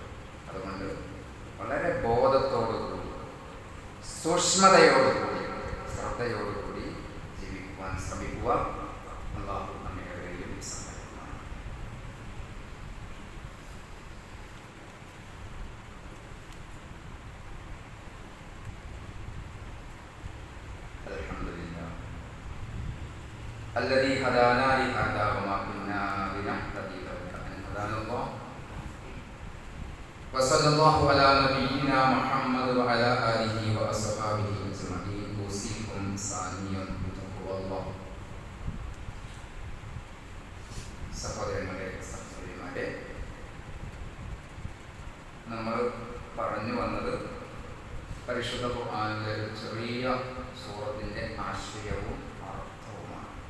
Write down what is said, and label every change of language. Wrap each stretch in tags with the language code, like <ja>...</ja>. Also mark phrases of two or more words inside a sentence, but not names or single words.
<ml>അതുകൊണ്ട് വളരെ ബോധത്തോടുകൂടി, സൂക്ഷ്മതയോടുകൂടി, ശ്രദ്ധയോടുകൂടി ജീവിക്കുവാൻ ശ്രമിക്കുക. അല്ലാഹു നമ്മെവരെയും സഹായിക്കുന്നു.</ml> <ar>അൽഹംദുലില്ലാഹ് الذي هدانا لهذا وما كنا لنهتدي لولا أن هدانا الله وصلى الله على نبينا محمد محمد وعلى آله وأصحابه أجمعين يوصيكم ثانيا بتقوى الله.</ar> <ml>സഹോദരന്മാരെ, നമ്മൾ പറഞ്ഞു വന്നത് പരിശുദ്ധ ഖുർആനിലെ ഒരു ചെറിയ സൂറത്തിൻ്റെ ആശയവും അർത്ഥവുമാണ്.</ml>